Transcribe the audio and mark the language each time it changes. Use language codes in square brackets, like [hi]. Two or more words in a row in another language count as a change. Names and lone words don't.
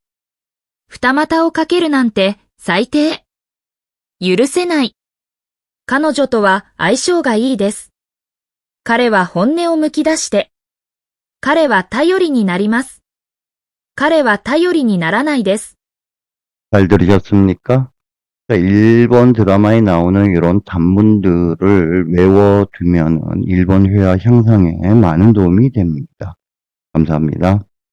[ja] 二股をかけるなんて最低。許せない。彼女とは相性がいいです。彼は本音をむき出して。彼は頼りになります。彼は頼りにならないです。 [ko] 잘 들으셨습니까? 일본 드라마에 나오는 이런 단문들을 외워두면 일본 회화 향상에 많은 도움이 됩니다. 감사합니다.